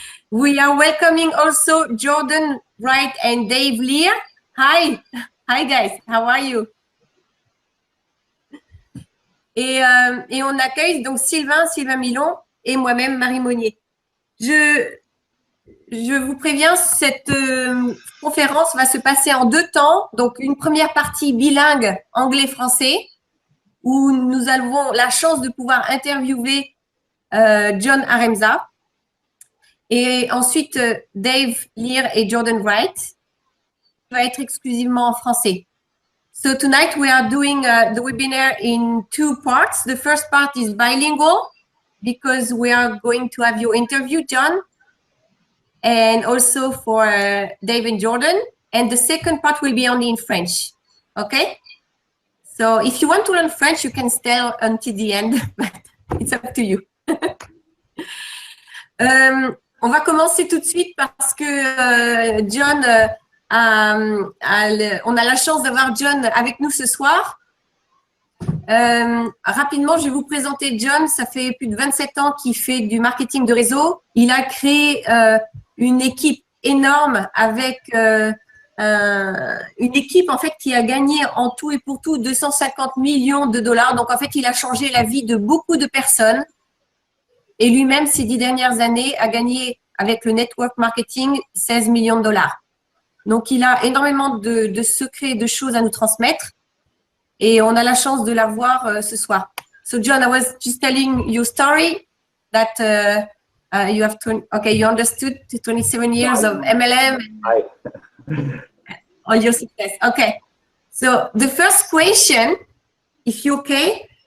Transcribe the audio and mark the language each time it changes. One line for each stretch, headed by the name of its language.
English: We are welcoming also Jordan Wright and Dave Lear. Hi. Hi, guys. How are you?
French: Et on accueille donc Sylvain Milon et moi-même, Marie Monnier. Je vous préviens, cette conférence va se passer en deux temps. Donc, une première partie bilingue anglais-français où nous avons la chance de pouvoir interviewer John Aremza. Et ensuite, Dave Lear et Jordan Wright va être exclusivement en français.
English: So tonight we are doing the webinar in two parts. The first part is bilingual because we are going to have your interview, John, and also for Dave and Jordan. And the second part will be only in French. Okay? So if you want to learn French, you can stay until the end, but it's up to you.
French: On va commencer tout de suite parce que John, on a la chance d'avoir John avec nous ce soir. Rapidement, je vais vous présenter John. Ça fait plus de 27 ans qu'il fait du marketing de réseau. Il a créé une équipe énorme avec une équipe en fait qui a gagné en tout et pour tout 250 millions de dollars. Donc en fait, il a changé la vie de beaucoup de personnes. Et lui-même, ces 10 dernières années, a gagné avec le network marketing 16 millions de dollars. Donc, il a énormément de secrets, de choses à nous transmettre. Et on a la chance de l'avoir ce soir.
English: So, John, I was just telling your story that you have, you understood 27 years of MLM. All your success. Okay. So, the first question, if you're okay.